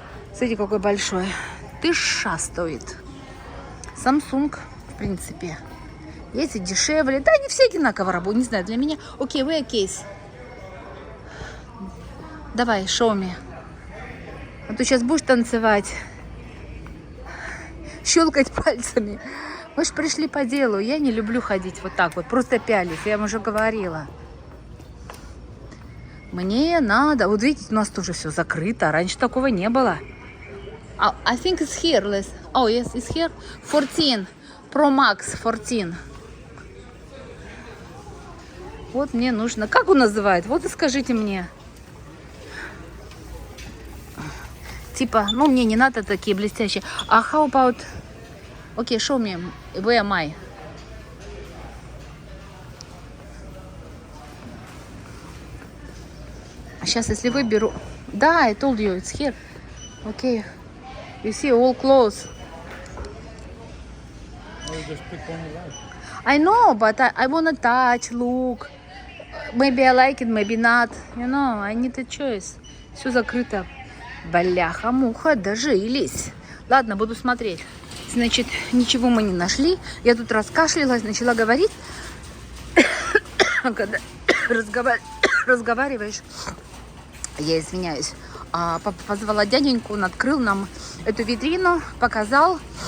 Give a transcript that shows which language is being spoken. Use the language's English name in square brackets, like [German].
[Russian] Смотрите, какой большой. 1000 стоит. Samsung, в принципе. Есть и дешевле. Да, они все одинаково работают. Не знаю, для меня. [English] Окей, where case? [Russian] Давай, [English] show me. [Russian] А то сейчас будешь танцевать. Щелкать пальцами. Мы же пришли по делу. Я не люблю ходить вот так вот, просто пялись. Я вам уже говорила. Мне надо... Вот видите, у нас тоже все закрыто. Раньше такого не было. [English] I think it's here, Liz. Oh, yes, it's here. 14. Pro Max 14. [Russian] Вот мне нужно... Как он называет? Вот и скажите мне. Типа, ну, мне не надо такие блестящие. [English] А how about... Окей, show me. Where am I? [Russian] Сейчас, если выберу... [English] Да, I told you, it's here. Окей. You see, all close. Or just pick one you like. I know, but I wanna touch, look. Maybe I like it, maybe not. You know, I need a choice. [Russian] Все закрыто. Бляха-муха, дожились. Ладно, буду смотреть. Значит, ничего мы не нашли. Я тут раскашлялась, начала говорить. Когда разговариваешь, я извиняюсь. Папа позвала дяденьку, он открыл нам эту витрину, показал.